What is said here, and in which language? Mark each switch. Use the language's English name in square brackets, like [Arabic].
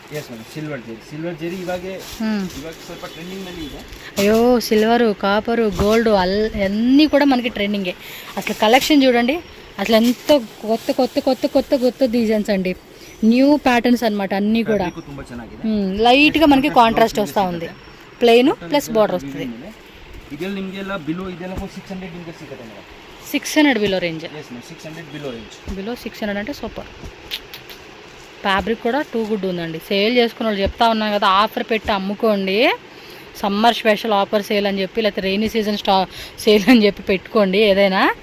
[Kannada] yes madam silver Jerry ಇವಾಗ ಸ್ವಲ್ಪ trending ನಲ್ಲಿ ಇದೆ. [Telugu] అయ్యో సిల్వరు, కాపరు, గోల్డ్ అన్నీ కూడా మనకి ట్రెండింగే. అసలు కలెక్షన్ చూడండి, అసలు ఎంతో కొత్త కొత్త కొత్త కొత్త కొత్త డిజైన్స్ అండి, న్యూ ప్యాటర్న్స్ అన్నమాట అన్నీ కూడా. [Kannada] ತುಂಬಾ ಚೆನ್ನಾಗಿದೆ. [Telugu] లైట్గా మనకి కాంట్రాస్ట్ వస్తూ ఉంది, ప్లెయిన్ ప్లస్ బార్డర్ వస్తుంది. [Kannada] ಇದೆಲ್ಲ ನಿಮಗೆಲ್ಲ ಬಿಲೋ ಇದೆಲ್ಲ 600 ನಿಮಗೆ ಸಿಗುತ್ತೆ madam. [Telugu] 600 below range. yes madam 600 below range. Below 600 అంటే సూపర్. ఫ్యాబ్రిక్ కూడా టూ గుడ్ ఉందండి. సేల్ చేసుకున్న వాళ్ళు చెప్తా ఉన్నాం కదా, ఆఫర్ పెట్టి అమ్ముకోండి. సమ్మర్ స్పెషల్ ఆఫర్ సేల్ అని చెప్పి, లేకపోతే రెయినీ సీజన్ సేల్ అని చెప్పి పెట్టుకోండి ఏదైనా.